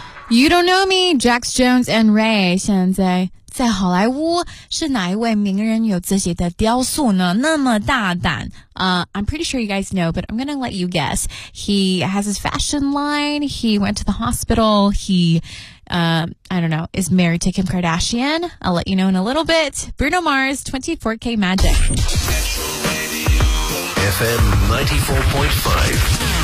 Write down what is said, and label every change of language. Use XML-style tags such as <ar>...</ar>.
<en>You don't know me, Jax Jones and Ray.</en> <zh>现在在好莱坞是哪一位名人有自己的雕塑呢？那么大胆。</zh> <en>I'm pretty sure you guys know, but I'm gonna let you guess. He has his fashion line. He went to the hospital. He is married to Kim Kardashian. I'll let you know in a little bit. Bruno Mars, 24K Magic. FM 94.5.</en>